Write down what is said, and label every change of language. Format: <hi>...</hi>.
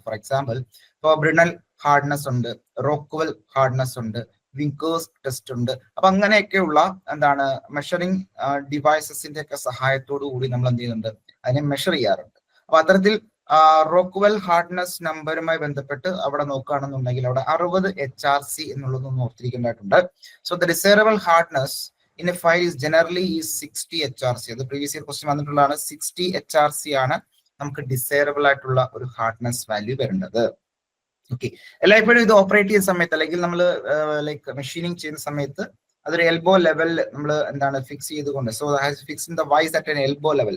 <ml>For example, ഇപ്പോൾ ബ്രിണൽ hardness ഉണ്ട്, Rockwell hardness ഉണ്ട്, വിങ്കേഴ്സ് ടെസ്റ്റ് ഉണ്ട്. അപ്പൊ അങ്ങനെയൊക്കെയുള്ള എന്താണ് മെഷറിംഗ് ഡിവൈസസിന്റെ ഒക്കെ സഹായത്തോടു കൂടി നമ്മൾ എന്ത് ചെയ്യുന്നുണ്ട്? അതിനെ മെഷർ ചെയ്യാറുണ്ട്. അപ്പൊ അത്തരത്തിൽ റോക്ക്വെൽ ഹാർഡ്നെസ് നമ്പറുമായി ബന്ധപ്പെട്ട് അവിടെ നോക്കുകയാണെന്നുണ്ടെങ്കിൽ അവിടെ 60 HRC എന്നുള്ളതൊന്നും ഓർത്തിരിക്കേണ്ടതായിട്ടുണ്ട്.</ml> <en>So the desirable hardness in a file is generally is 60 HRC.</en> <ml>അത് പ്രീവിയസ് ഇയർ ക്വസ്റ്റ്യൻ വന്നിട്ടുള്ളതാണ്. 60 HRC ആണ് നമുക്ക് ഡിസൈറബിൾ ആയിട്ടുള്ള ഒരു ഹാർഡ്നെസ് വാല്യൂ വരേണ്ടത്. ഓക്കെ, എല്ലായ്പ്പോഴും ഇത് ഓപ്പറേറ്റ് ചെയ്യുന്ന സമയത്ത് അല്ലെങ്കിൽ നമ്മൾ ലൈക്ക് മെഷീനിങ് ചെയ്യുന്ന സമയത്ത് അതൊരു എൽബോ ലെവലിൽ നമ്മൾ എന്താണ് ഫിക്സ് ചെയ്തുകൊണ്ട്,</ml> <en>So fix in the vice at an elbow level.</en>